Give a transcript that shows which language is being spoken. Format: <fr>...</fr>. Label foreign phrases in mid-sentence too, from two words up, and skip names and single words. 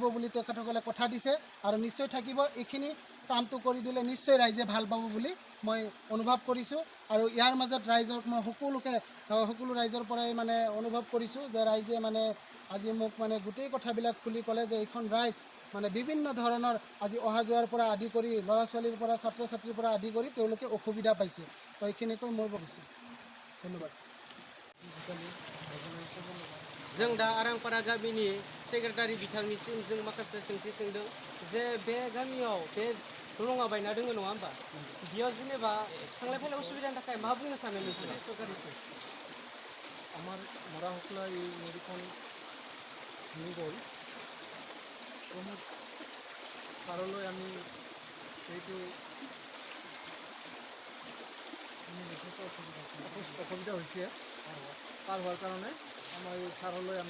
<as>বুলি তেখেতসকলে কথা দিছে আৰু নিশ্চয় থাকিব এইখিনি কামটো কৰি দিলে নিশ্চয় ৰাইজে ভাল পাব বুলি মই অনুভৱ কৰিছোঁ আৰু ইয়াৰ মাজত ৰাইজক মই সকলো ৰাইজৰ পৰাই মানে অনুভৱ কৰিছোঁ যে ৰাইজে মানে আজি মোক মানে গোটেই কথাবিলাক খুলি ক'লে যে এইখন ৰাইজ মানে বিভিন্ন ধৰণৰ আজি অহা যোৱাৰ পৰা আদি কৰি ল'ৰা ছোৱালীৰ পৰা ছাত্ৰ ছাত্ৰীৰ পৰা আদি কৰি তেওঁলোকে অসুবিধা পাইছে তো এইখিনিকৈ মই ভাবিছোঁ ধন্যবাদ</as> <brx>जों दा आरांपारा गामिनि सेक्रेटारि बिथांनिसिम जों माखासे सोंथि सोंदों जे बे गामियाव बे दलङा बायना दोङो नङा होमबा बेयाव जेनेबा थांलाय फैलाय उसुबिदानि थाखाय मा बुंनो सानो नोंथाङा सरकारनिसिम</brx> <as>আমাৰ মৰা শুক্লাই এই নদীখন ভাঙি গ'ল বহুত পাৰলৈ আমি সেইটো অসুবিধা হৈছে পাৰ হোৱাৰ কাৰণে আমাৰ এই ছাৰলৈ আমি</as>